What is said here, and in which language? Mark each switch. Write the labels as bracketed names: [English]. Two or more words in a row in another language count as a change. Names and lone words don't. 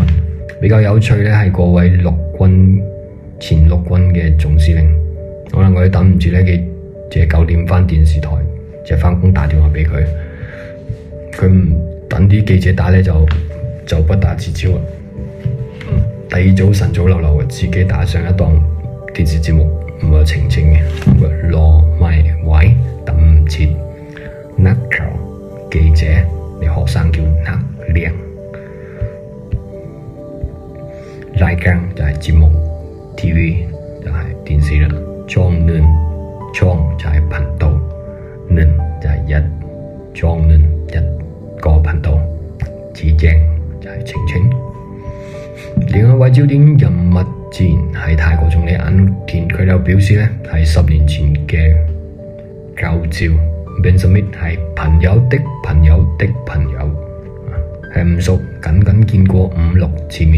[Cantonese] 比較有趣咧係嗰位前陸軍嘅總司令，可能我哋等唔住咧，佢借9點返電視台，即係返工打電話俾佢，佢唔等啲記者打咧就不打自招啦。第二早晨早流流自己打上一檔電視節目，唔係澄清嘅，攞埋位等唔切， นักข่าว記者。你學生叫นักเรียน，รายการ就係節目 ，TV 就係電視啦。 ช่อง就係頻道，就係ช่อง一個頻道，指正就係澄清。另外一位焦點人物自然係泰國總理安努田，佢就表示呢係10年前嘅舊照。Ben Smith 係朋友的朋友的朋友，係唔熟，僅見過5-6次面。